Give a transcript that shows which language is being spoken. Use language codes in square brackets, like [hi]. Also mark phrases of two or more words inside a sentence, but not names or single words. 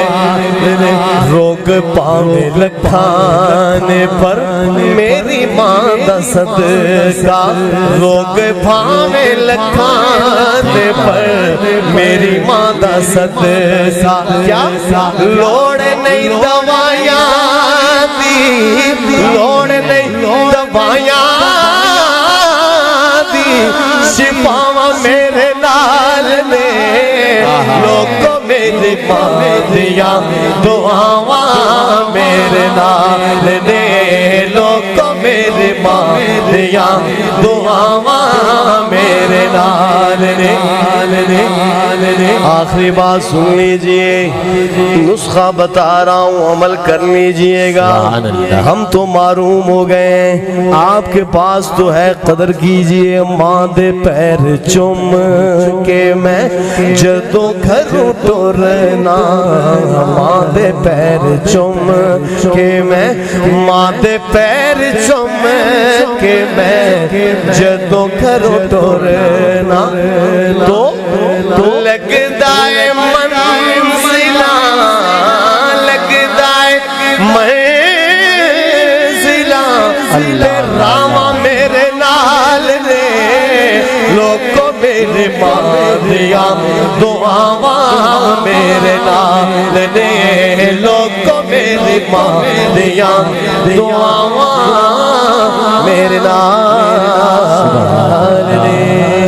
[pa] روگ پاویں لکھان پر میری ماں دا صدقہ، روگ پاویں لکھان پر میری ماں دا صدقہ. کیا لوڑ نہیں دوائیاں دی، لوڑ نہیں دوائیاں دی، شفاواں میرے نال نے لوگوں میری ماں دیاں دعاواں میرے نال نے لوگوں میری ماں دیاں دعاواں میرے نال نے. [ur] آخری بات سن لیجئے، نسخہ بتا رہا ہوں عمل کر لیجئے گا. ہم تو معروم ہو گئے، آپ کے پاس تو ہے، قدر کیجئے. [pa] ماں دے پیر چوم کے میں جدوں گھروں ٹرنا، ماں دے پیر چوم کے میں، ماں دے پیر چوم کے میں جدوں گھروں ٹرنا. تو لگدا ہے منزلاں، لگدا ہے منزلاں، راواں میرے نال نے لوکو میرے ماں دیاں دعاواں میرے نال نے لوکو میری ماں دیاں دعاواں میرے نال نے.